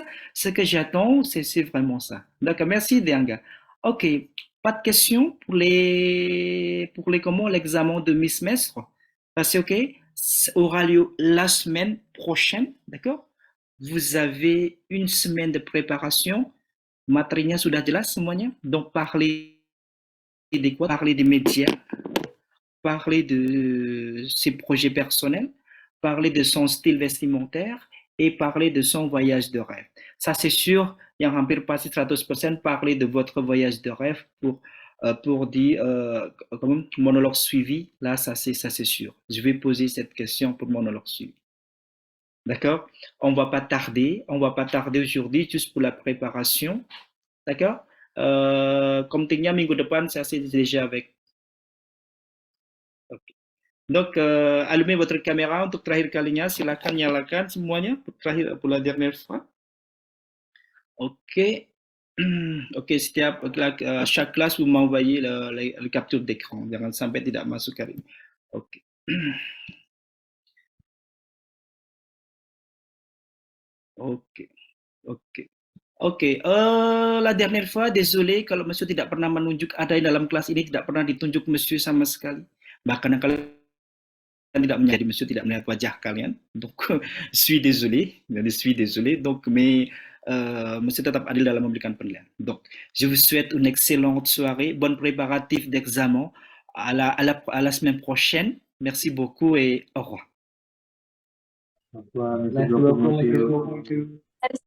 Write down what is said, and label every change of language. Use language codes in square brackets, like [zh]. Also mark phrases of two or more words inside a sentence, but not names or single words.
[fr] Ce que j'attends, c'est vraiment ça. D'accord, merci Dianga. Ok, pas de questions pour les comment l'examen de mi-semestre. Ah, c'est ok. Ça aura lieu la semaine prochaine. D'accord? Vous avez une semaine de préparation. [id] Materinya sudah jelas semuanya. [fr] Donc parler des quoi? Parler des médias, parler de ses projets personnels, parler de son style vestimentaire et parler de son voyage de rêve. Ça, c'est sûr, [id] yang hampir pasti [fr] 100% parler de votre voyage de rêve pour dire monologue suivi. Là, ça, c'est sûr. Je vais poser cette question pour monologue suivi. D'accord? On va pas tarder aujourd'hui juste pour la préparation. D'accord? [id] Komtingnya minggu depan saya [fr] déjà avec. Ok. Donc, allumez votre caméra [id] untuk terakhir kalinya. Silakan nyalakan semuanya [fr] pour la dernière fois. Ok. Ok, chaque classe, vous m'envoyez le capture d'écran. [id] Jangan sampai tidak masuk kali ini. Ok. Ok. Ok. Ok, [fr] la dernière fois, désolé [id] kalau Monsieur tidak pernah menunjuk ada yang dalam kelas ini tidak pernah ditunjuk Monsieur sama sekali. Bahkan kalian tidak menjadi Monsieur tidak melihat wajah kalian. [fr] Donc, je suis désolé, Donc, mais [id] Monsieur tetap adil dalam memberikan penilaian. [fr] Donc, je vous souhaite une excellente soirée, bonne préparatif d'examen à la semaine prochaine. Merci beaucoup et au revoir. Au revoir, Merci beaucoup, monsieur.